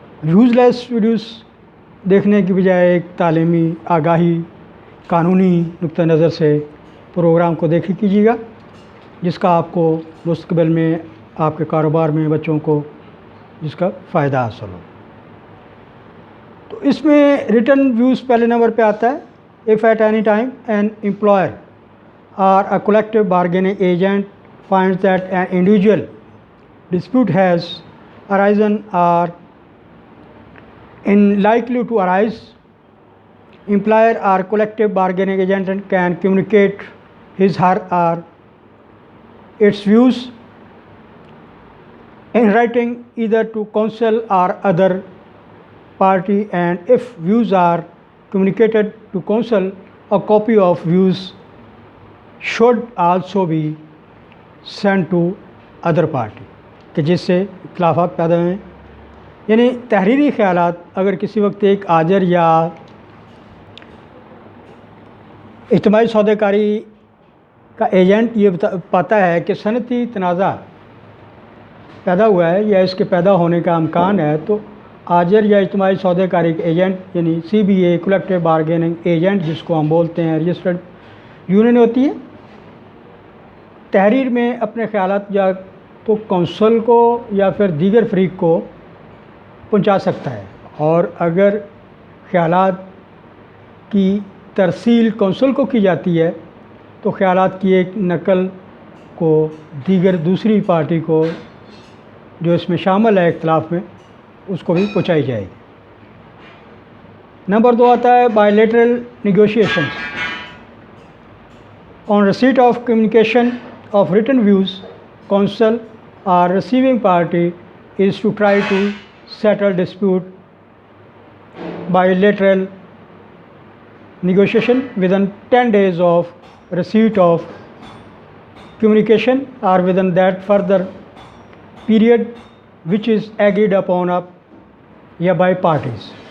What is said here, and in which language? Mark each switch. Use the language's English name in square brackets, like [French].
[Urdu] Use لیس videos دیکھنے کی بجائے ایک تعلیمی، آگاہی، قانونی نقطہ نظر سے پروگرام کو دیکھا کیجیے گا، جس کا آپ کو مستقبل میں آپ کے کاروبار میں بچوں کو جس کا فائدہ حاصل ہو. تو اس میں ریٹن ویوز پہلے نمبر پہ آتا ہے. [English] if at any time an employer or a collective bargaining agent finds that an individual dispute has arisen or in likely to arise, employer or collective bargaining agent can communicate his, her or its views in writing either to counsel or other party, and if views are communicated to counsel, a copy of views should also be sent to other party [Urdu] کہ جس سے اختلافات پیدا ہوئے. یعنی تحریری خیالات اگر کسی وقت ایک آجر یا اجتماعی سودے کاری کا ایجنٹ یہ پاتا ہے کہ صنعتی تنازع پیدا ہوا ہے یا اس کے پیدا ہونے کا امکان ہے، تو آجر یا اجتماعی سودے کاری کے ایجنٹ یعنی سی بی اے کولیکٹیو بارگیننگ ایجنٹ جس کو ہم بولتے ہیں، رجسٹرڈ یونین ہوتی ہے، تحریر میں اپنے خیالات یا تو کونسل کو یا پھر دیگر فریق کو پہنچا سکتا ہے. اور اگر خیالات کی ترسیل کونسل کو کی جاتی ہے تو خیالات کی ایک نقل کو دیگر دوسری پارٹی کو جو اس میں شامل ہے اختلاف میں، اس کو بھی پہنچائی جائے گی. نمبر 2 آتا ہے bilateral negotiations. [English] On receipt of communication of written views, counsel or receiving party is to try to settle dispute. Bilateral negotiation within 10 days of receipt of communication or within that further period which is agreed upon by parties.